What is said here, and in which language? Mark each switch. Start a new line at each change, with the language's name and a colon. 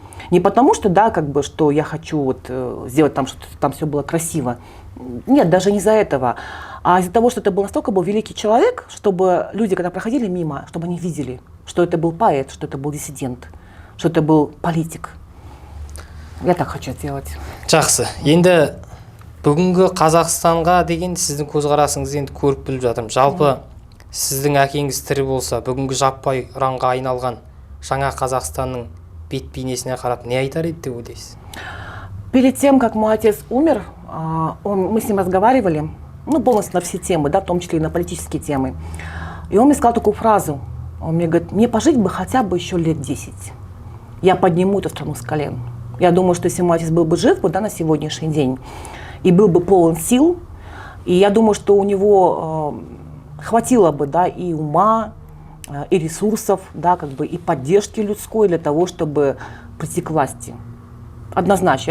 Russian: Не потому что, да, как бы, что я хочу вот сделать там, чтобы там все было красиво. Нет, даже не из-за этого. А из-за того, что это был настолько был великий человек, чтобы люди, когда проходили мимо, чтобы они видели, что это был поэт, что это был диссидент, что это был политик. Я так хочу сделать.
Kazakh: Жақсы. Енді бүгінгі Қазақстанға деген сіздің көзқарасыңызды енді көріп біліп жатырмын. Жалпы сіздің әкеңіз тірі болса, бүгінгі жаппай ұранға айналған жаңа Қазақстанның бет-бейнесіне қарап не айтар еді деп ойлайсыз?
Russian: Перед тем, как мой отец умер, мы с ним разговаривали, ну, полностью на все темы, да, в том числе и на политические темы. И он мне сказал такую фразу. Он мне говорит: мне пожить бы хотя бы еще лет 10. Я подниму эту страну с колен. Я думаю, что если мой отец был бы жив, да, на сегодняшний день, и был бы полон сил, и я думаю, что у него хватило бы, да, и ума, и ресурсов, да, как бы и поддержки людской для того, чтобы прийти к власти. Однозначно.